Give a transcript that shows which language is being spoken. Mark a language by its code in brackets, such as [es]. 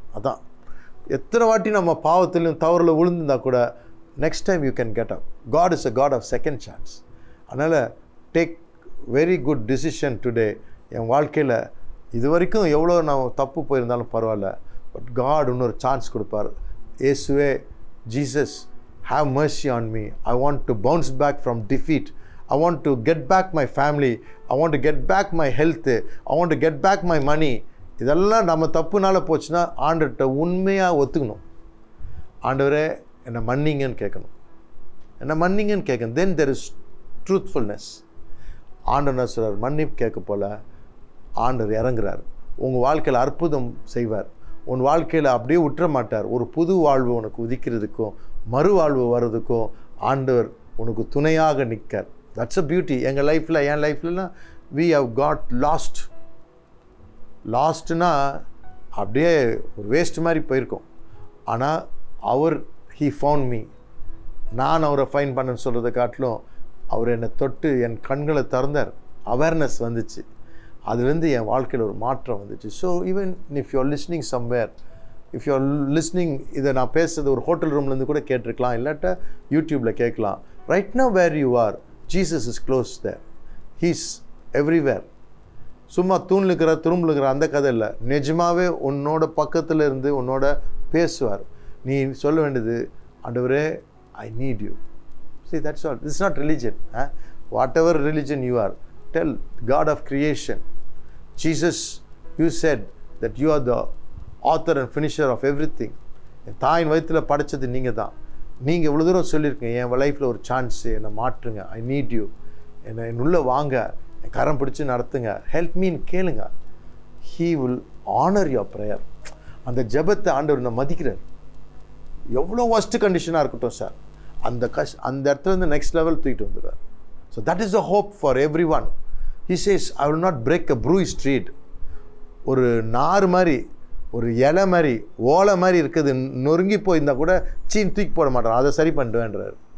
[ta] அதான் எத்தனை வாட்டி நம்ம பாவத்திலையும் தவறில் விழுந்திருந்தால் கூட [en] Next time you can get up. God is a God of second chance. அதனால் take very good decision today. [ta] என் வாழ்க்கையில் இது வரைக்கும் எவ்வளோ நான் தப்பு போயிருந்தாலும் பரவாயில்ல, பட் காட் இன்னொரு சான்ஸ் கொடுப்பார். [en] இயேசுவே, Jesus, have mercy on me. I want to bounce back from defeat. I want to get back my family. I want to get back my health. I want to get back my money. [ta] இதெல்லாம் நம்ம தப்புனால போச்சுன்னா ஆண்டவர்கிட்ட உண்மையாக ஒத்துக்கணும். ஆண்டவரே என்னை மன்னிங்கன்னு கேட்கணும். என்னை மன்னிங்கன்னு கேட்கணும். [en] Then there is truthfulness. [ta] ஆண்டவர் சொல்கிறார், மன்னிப்பு கேட்க போல ஆண்டவர் இறங்குறார். உங்கள் வாழ்க்கையில் அற்புதம் செய்வார். உன் வாழ்க்கையில் அப்படியே விட்டுற மாட்டார். ஒரு புது வாழ்வு உனக்கு உதிக்கிறதுக்கும் மறுவாழ்வு வர்றதுக்கும் ஆண்டவர் உனக்கு துணையாக நிற்கார். [en] That's a beauty. [ta] எங்கள் லைஃப்பில், என் லைஃப்லலாம் [en] we have got லாஸ்ட்னா [ta] அப்படியே ஒரு வேஸ்ட் மாதிரி போயிருக்கோம். [en] ஆனால் he found me. [ta] நான் அவரை ஃபைன் பண்ணேன்னு சொல்கிறத காட்டிலும் அவர் என்னை தொட்டு என் கண்களை திறந்தார். அவேர்னஸ் வந்துச்சு. அதுலேருந்து என் வாழ்க்கையில் ஒரு மாற்றம் வந்துச்சு. [en] so even if you are listening [ta] somewhere, if you are listening, இதை நான் பேசுறது ஒரு ஹோட்டல் ரூம்லேருந்து கூட கேட்டிருக்கலாம், இல்லாட்டா யூடியூப்பில் கேட்கலாம். [en] Right now where you are, Jesus is close there. He's everywhere. [ta] சும்மா தூணில் இருக்கிற துரும்பில் இருக்கிற அந்த கதை இல்லை. நிஜமாகவே உன்னோட பக்கத்தில் இருந்து உன்னோட பேசுவார். நீ சொல்ல வேண்டியது, ஆண்டவரே, [en] I need you. See, that's all. This is not religion. Whatever religion you are, tell God of creation, Jesus, you said that you are the author and finisher of everything. [ta] என் தாயின் வயிற்றில் படைச்சது நீங்கள் தான். நீங்கள் இவ்வளோ தூரம் சொல்லியிருக்கீங்க, என் லைஃப்பில் ஒரு சான்ஸு, என்னை மாற்றுங்க, [en] I need you, [ta] என் உள்ளே வாங்க, என் கரம் பிடிச்சி நடத்துங்க, ஹெல்ப் மீன்னு கேளுங்க. [en] He will honor your prayer. [ta] அந்த ஜெபத்தை ஆண்டவர் நான் மதிக்கிறார். எவ்வளோ ஒஸ்ட் கண்டிஷனாக இருக்கட்டும் சார், அந்த இடத்துல இருந்து நெக்ஸ்ட் லெவல் தூக்கிட்டு வந்துடுவார். [en] So that is the hope for everyone. He says, I will not break a bruised reed. [ta] ஒரு நார் மாதிரி, ஒரு இலை மாதிரி, ஓலை மாதிரி இருக்குது, நொறுங்கி போயிருந்தால் கூட சீன் தூக்கி போட மாட்டார், அதை சரி பண்ணிட்டுவேன்றார்.